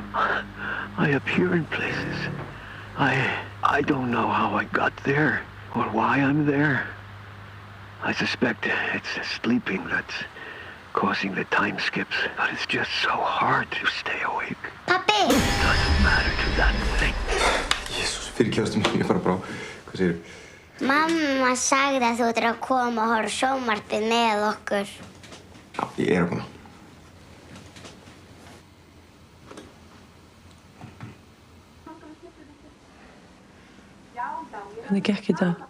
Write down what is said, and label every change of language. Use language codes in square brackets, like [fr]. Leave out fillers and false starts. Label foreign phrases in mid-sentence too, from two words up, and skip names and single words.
[en] I appear in places. I don't know how I got there or why I'm there. I suspect it's the sleeping that's causing the time skips, but it's just so hard to stay awake. [is] Pappi! [en] It doesn't matter to that thing. [is] Jesús, fyrirgefstu mér, ég fara bara á. Hvað segirðu? Mamma sagði að þú ættir að koma og horfa á sjónvarpið með okkur. Já, ég að koma. Hvernig gekk í dag?